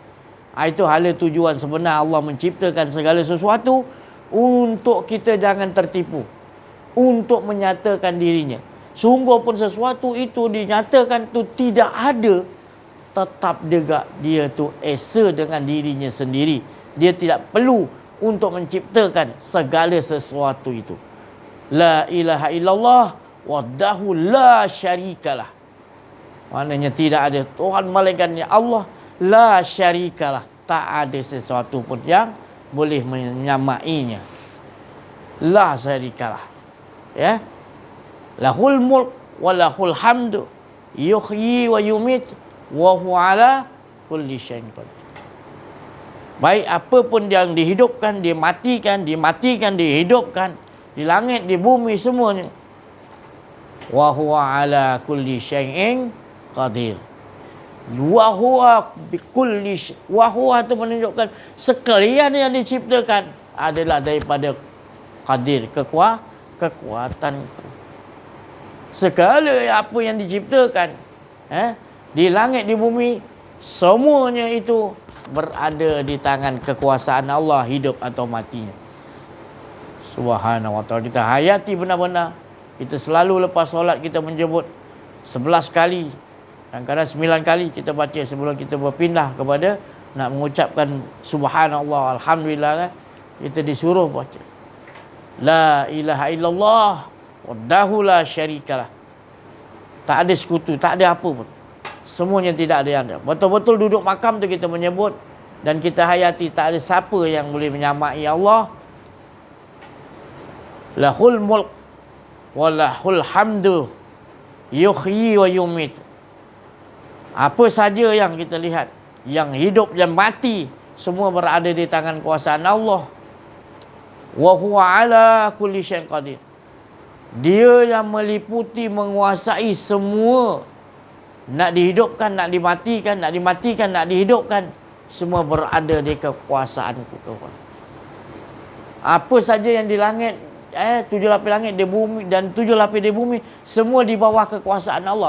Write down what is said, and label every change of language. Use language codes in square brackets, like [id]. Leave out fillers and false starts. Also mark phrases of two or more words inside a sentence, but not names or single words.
[ms] Itu hala tujuan sebenar Allah menciptakan segala sesuatu, untuk kita jangan tertipu, untuk menyatakan dirinya. Sungguh pun sesuatu itu dinyatakan tu tidak ada, tetap juga dia tu esa dengan dirinya sendiri. Dia tidak perlu untuk menciptakan segala sesuatu itu. [ar] لا إله إلا الله وحده لا شريك له. [ms] Maknanya tidak ada Tuhan melainkan Allah, [ar] لا شريك له. [ms] Tak ada sesuatu pun yang boleh menyamainya. [ar] لا شريك له. Ya. له الملك وله الحمد يحيي ويميت وهو على كل شيء قدير. [ms] Baik apa pun yang dihidupkan, dimatikan, dihidupkan, di langit, di bumi, semuanya. [ar] وهو على كل شيء قدير. وهو بكل وهو [ms] itu menunjukkan sekalian yang diciptakan adalah daripada qadir, kekuatan. Segala apa yang diciptakan, di langit, di bumi, semuanya itu berada di tangan kekuasaan Allah, hidup atau matinya. [ar] سبحانه وتعالى. [ms] Kita hayati benar-benar. Kita selalu lepas solat kita menyebut 11 kali Kadang-kadang 9 kali kita baca sebelum kita berpindah kepada nak mengucapkan [ar] سبحان الله، الحمد لله [ms] kan. Kita disuruh baca [ar] لا إله إلا الله وحده لا شريك له. [ms] Tak ada sekutu, tak ada apa pun. Semuanya tidak ada yang ada. Betul-betul duduk makam tu kita menyebut dan kita hayati tak ada siapa yang boleh menyamai Allah. [ar] له الملك وله الحمد يحيي ويميت. [ms] Apa saja yang kita lihat, yang hidup dan mati, semua berada di tangan kuasaan Allah. [ar] وهو على كل شيء قدير. [ms] Dia yang meliputi, menguasai semua. Nak dihidupkan, nak dimatikan, nak dimatikan, nak dihidupkan, semua berada di kekuasaanku. Apa saja yang di langit, 7 lapis langit di bumi dan 7 lapis di bumi, semua di bawah kekuasaan Allah.